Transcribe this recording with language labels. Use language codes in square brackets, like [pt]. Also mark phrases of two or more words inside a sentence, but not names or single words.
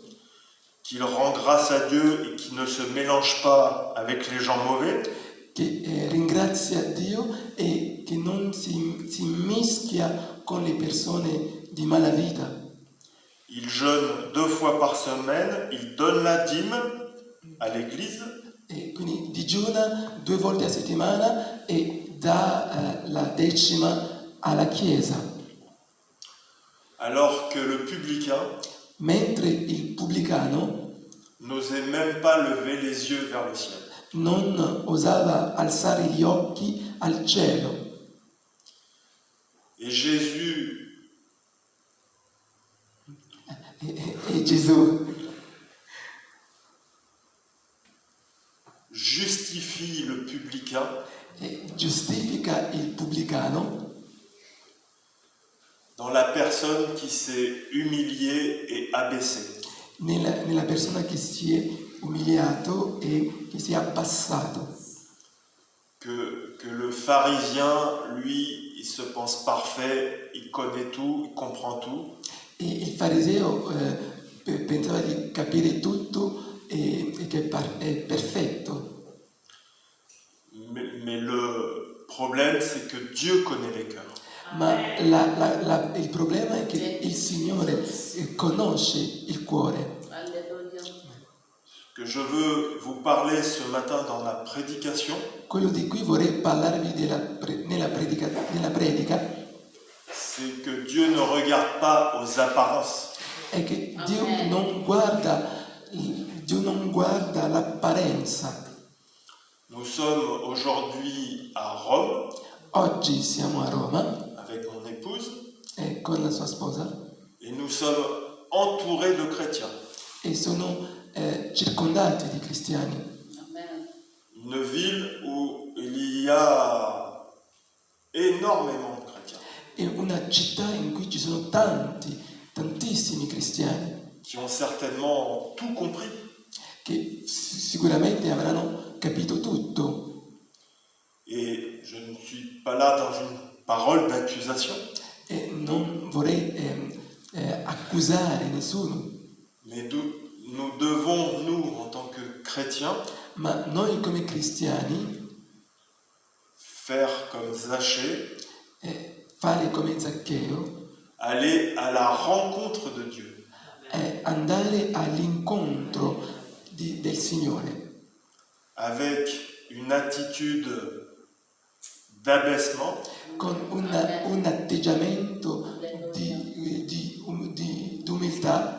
[fr] qu'il rend grâce à Dieu et qui ne se mélange pas avec les gens mauvais, [it] che ringrazia Dio e che non si mischia con le persone di malavita. [fr] il jeûne 2 fois par semaine, il donne la dîme à l'église, [it] e quindi digiuna 2 volte a settimana e dà la decima alla Chiesa, [fr] alors que le publicain [it] mentre il pubblicano [fr] n'osait même pas lever les yeux vers le ciel. [it] non osava alzare gli occhi al cielo. [fr] Et Jésus [it] E Gesù [fr] justifie le publicain [it] giustifica il pubblicano [fr] dans la personne qui s'est humiliée et abaissée. [it] nella persona che si è umiliato e che si è abbassato. [fr] Que le pharisien, lui, il se pense parfait, il connaît tout, il comprend tout. [it] E il fariseo pensava di capire tutto e che è perfetto. [fr] Mais le problème, c'est que Dieu connaît les cœurs. [it] Ma il problema è che il Signore conosce il cuore. [fr] Que je veux vous parler ce matin dans la prédication, [it] Quello di cui vorrei parlarvi nella predica [fr] c'est que Dieu ne regarde pas aux apparences. [it] è che Dio non guarda l'apparenza. [fr] Nous sommes aujourd'hui à Rome [it] Oggi siamo a Roma [fr] avec mon épouse [it] con la sua sposa [fr] et nous sommes entourés de chrétiens. [it] e sono circondati di cristiani. [fr] Une ville où il y a énormément de chrétiens [it] È una città in cui ci sono tantissimi cristiani [fr] qui ont certainement tout compris. [it] che sicuramente avranno capito tutto. [fr] Et je ne suis pas là dans une parole d'accusation, [it] E non vorrei accusare nessuno, [fr] mais nous devons, nous, en tant que chrétiens, [it] ma noi come cristiani [fr] faire comme Zachée, [it] fare come Zaccheo, [fr] aller à la rencontre de Dieu, [it] andare all'incontro del Signore [fr] avec une attitude d'abaissement, [it] con un atteggiamento di umiltà